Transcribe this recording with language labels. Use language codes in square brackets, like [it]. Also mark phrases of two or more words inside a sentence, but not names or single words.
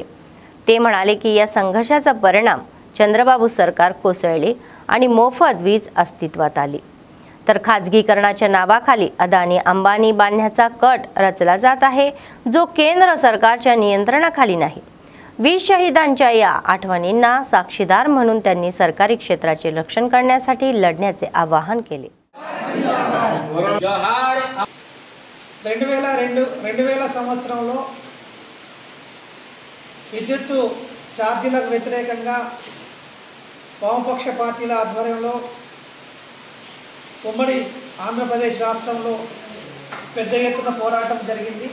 [mr] ते म्हणाले की या संघर्षाचा परिणाम चंद्रबाबू सरकार कोसळले आणि मोफत वीज अस्तित्वात आली, तर खाजगीकरणाच्या नावाखाली अदानी अंबानी बांधण्याचा कट रचला जात आहे, जो केंद्र सरकारच्या नियंत्रणाखाली नाही। वीज शहीदांच्या या आठवणींना साक्षीदार म्हणून त्यांनी सरकारी क्षेत्राचे रक्षण करण्यासाठी लढण्याचे आवाहन केले। [te] 2000 సంవత్సరంలో విద్యుత్ ఛార్జీలకు వ్యతిరేకంగా వామపక్ష పార్టీల ఆధ్వర్యంలో ఉమ్మడి ఆంధ్రప్రదేశ్ రాష్ట్రంలో పెద్ద ఎత్తున పోరాటం జరిగింది।